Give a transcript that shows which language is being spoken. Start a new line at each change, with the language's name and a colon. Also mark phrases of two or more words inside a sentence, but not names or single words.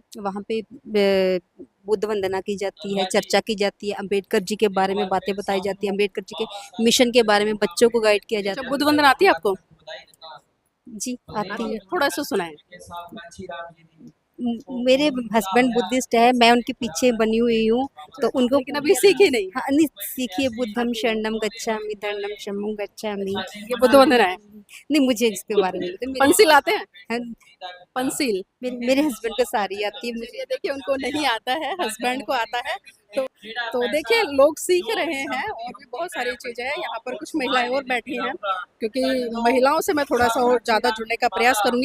Hindi: वहाँ पे बुद्ध वंदना की जाती है, चर्चा की जाती है, अंबेडकर जी के बारे में बातें बताई जाती है, अंबेडकर जी के मिशन के बारे में बच्चों को गाइड किया जाता है। बुद्ध वंदना आती है आपको? जी आती है। थोड़ा सा सुनाएं। मेरे हस्बैंड बुद्धिस्ट है, मैं उनके पीछे बनी हुई हूँ, तो उनको लेकिन अभी सीखी नहीं? हाँ, नहीं सीखी है।
Pali: बुद्धम शरणम गच्छामि, धर्मम शरणम गच्छामि।
Hindi: ये बुद्ध वंदना है? नहीं, मुझे इसके बारे में नहीं। पंसील आते हैं? हाँ, पंसील मेरे हस्बैंड को सारी आती है। मुझे देखिए उनको नहीं आता है, हस्बैंड को आता है, तो देखिए लोग सीख रहे हैं और भी बहुत सारी चीज़ें हैं। यहाँ पर कुछ महिलाएं और बैठी हैं क्योंकि महिलाओं से मैं थोड़ा सा और ज़्यादा जुड़ने का प्रयास करूंगी।